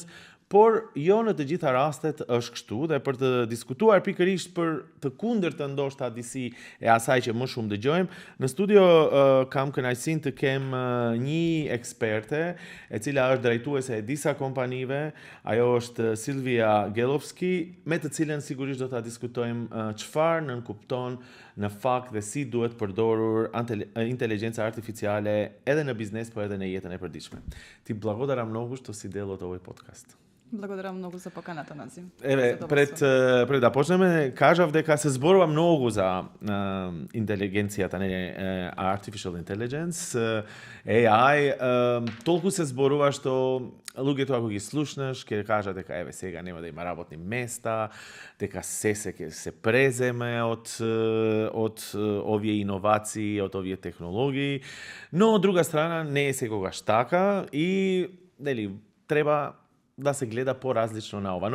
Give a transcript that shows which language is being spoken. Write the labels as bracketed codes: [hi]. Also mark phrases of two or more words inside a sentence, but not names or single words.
[sq] Por jo në të gjitha rastet është kështu, dhe për të diskutuar pikërisht për të kundërtën ndoshta disi e asaj që më shumë dëgjojmë, në studio kam kënaqësinë të kem një eksperte, e cila është drejtuese e disa kompanive. Ajo është Silvia Gelovski, me të cilën sigurisht do ta diskutojmë çfarë nënkupton në fakt dhe si duhet përdorur inteligjenca artificiale edhe në biznes, po edhe në jetën e përditshme. [mk] Ti благодарам много, [sr] što si deo od ovog podcasta. [mk] Благодарам многу за поканата, Назим. Пред да почнеме, кажав дека се зборува многу за интелигенцијата, [en] artificial intelligence, [mk] AI, толку се зборува што луѓето ако ги слушнеш, ќе кажат дека еве сега нема да има работни места, дека ќе се преземе од овие иновации, од овие технологии, но од друга страна не е секогаш така и треба да се гледа поразлично на ова.